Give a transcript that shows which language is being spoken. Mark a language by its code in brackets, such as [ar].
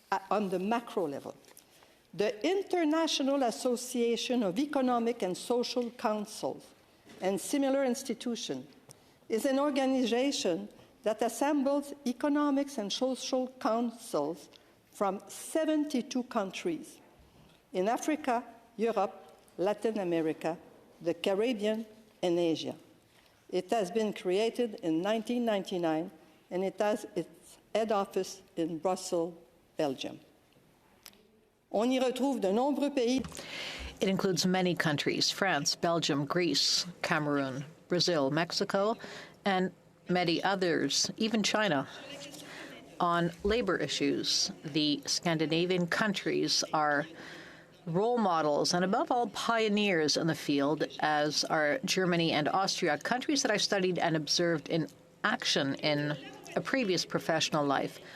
[en] On the macro level, the International Association of Economic and Social Councils and similar institutions is an organization that assembles economics and social councils from 72 countries in Africa, Europe, Latin America, the Caribbean, and Asia. It has been created in 1999, and it has its head office in Brussels, Belgium. [fr] On y retrouve de nombreux pays. [en] It includes many countries: France, Belgium, Greece, Cameroon, Brazil, Mexico, and many others, even China. On labor issues, the Scandinavian countries are role models and, above all, pioneers in the field, as are Germany and Austria, countries that I studied and observed in action in a previous professional life.